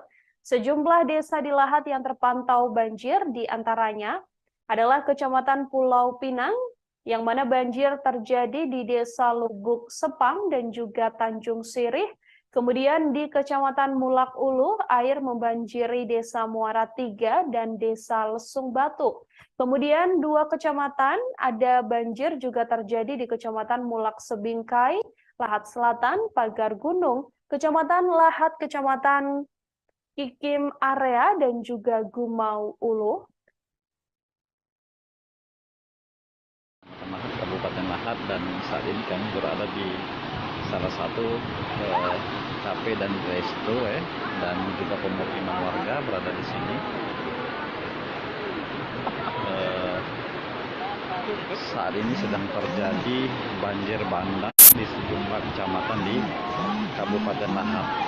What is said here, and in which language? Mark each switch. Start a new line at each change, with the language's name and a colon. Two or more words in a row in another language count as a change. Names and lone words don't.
Indonesian: Sejumlah desa di Lahat yang terpantau banjir diantaranya adalah Kecamatan Pulau Pinang, yang mana banjir terjadi di Desa Lubuk Sepang dan juga Tanjung Sirih. Kemudian di Kecamatan Mulak Ulu, air membanjiri Desa Muara Tiga dan Desa Lesung Batu. Kemudian 2 kecamatan ada banjir juga terjadi di Kecamatan Mulak Sebingkai, Lahat Selatan, Pagar Gunung, Kecamatan Lahat, Kecamatan Kikim Area, dan juga Gumau Ulu. Lahat, Kabupaten Lahat, dan saat ini kami berada di salah satu kafe dan resto dan juga pemukiman warga berada di sini. Saat ini sedang terjadi banjir bandang di sejumlah kecamatan di Kabupaten Lahat.